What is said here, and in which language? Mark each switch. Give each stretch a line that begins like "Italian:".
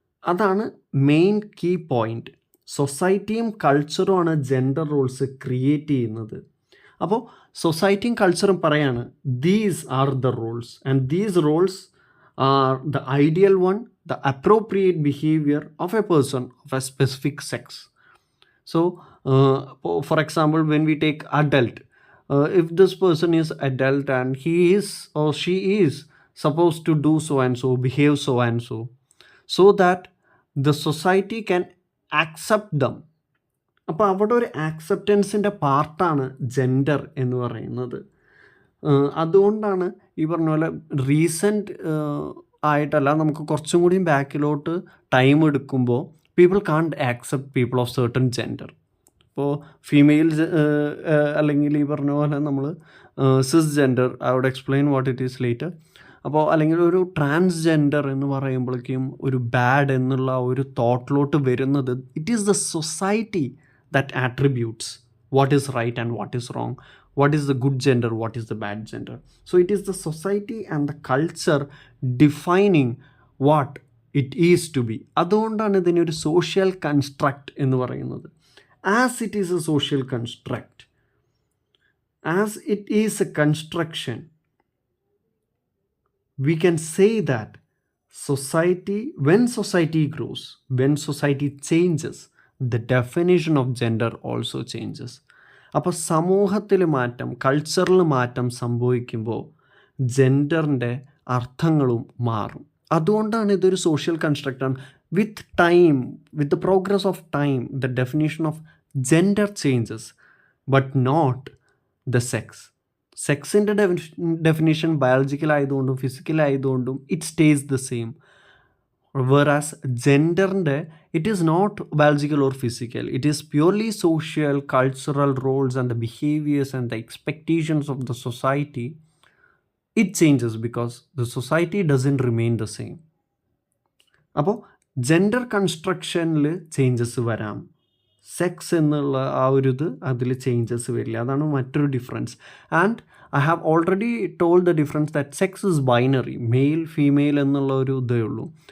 Malayalam: അതാണ് main key point. സൊസൈറ്റിയും കൾച്ചറുമാണ് gender roles create ചെയ്യുന്നത്. അപ്പോൾ സൊസൈറ്റിയും കൾച്ചറും പറയാണ്
English: These are the roles and these roles are the ideal one, the appropriate behaviour of a person of a specific sex. So, for example, when we take adult, if this person is adult and he is or she is supposed to do so and so, behave so and so, so that the society can accept them.
Malayalam: അപ്പോൾ അവിടെ ഒരു ആക്സെപ്റ്റൻസിൻ്റെ പാർട്ടാണ് gender എന്ന് പറയുന്നത്. അതുകൊണ്ടാണ് ഈ പറഞ്ഞ പോലെ റീസെൻറ്റ് ആയിട്ടല്ല, നമുക്ക് കുറച്ചും കൂടിയും ബാക്കിലോട്ട് ടൈം എടുക്കുമ്പോൾ
English: People can't accept people of certain gender.
Malayalam: ഇപ്പോൾ ഫീമെയിൽസ് അല്ലെങ്കിൽ ഈ പറഞ്ഞ പോലെ നമ്മൾ സിസ് gender,
English: I would explain what it is later.
Malayalam: അപ്പോൾ അല്ലെങ്കിൽ ഒരു ട്രാൻസ്ജെൻഡർ എന്ന് പറയുമ്പോഴേക്കും ഒരു ബാഡ് എന്നുള്ള ഒരു തോട്ടിലോട്ട് വരുന്നത്,
English: It is the society that attributes what is right and what is wrong, what is the good gender, what is the bad gender. So it is the society and the culture defining what it is to be.
Malayalam: അതുകൊണ്ടാണ് ഇതിനെ ഒരു social construct എന്ന് പറയുന്നത്.
English: As it is a social construct, as it is a construction, we can say that society, when society grows, when society changes, the definition of gender also changes.
Malayalam: അപ്പോൾ സമൂഹത്തിൽ മാറ്റം, കൾച്ചറിൽ മാറ്റം സംഭവിക്കുമ്പോൾ ജെൻഡറിൻ്റെ അർത്ഥങ്ങളും മാറും. അതുകൊണ്ടാണ് ഇതൊരു social കൺസ്ട്രക്റ്റാണ്.
English: With time, with the progress of time, the definition of gender changes, but not the sex.
Malayalam: സെക്സിൻ്റെ definition biological ആയതുകൊണ്ടും ഫിസിക്കൽ ആയതുകൊണ്ടും
English: It stays the same. whereas ജെൻഡറിൻ്റെ it is not biological or physical, it is purely social, cultural roles and the behaviors and the expectations of the society. It changes because the society doesn't remain the same.
Malayalam: അപ്പോൾ gender കൺസ്ട്രക്ഷനിൽ changes വരാം, sex എന്നുള്ള ആ ഒരു അതിൽ changes വരില്ല. അതാണ് മറ്റൊരു difference.
English: and I have already told the difference that sex is binary, male female
Malayalam: എന്നുള്ള ഒരു ഇതേ ഉള്ളൂ.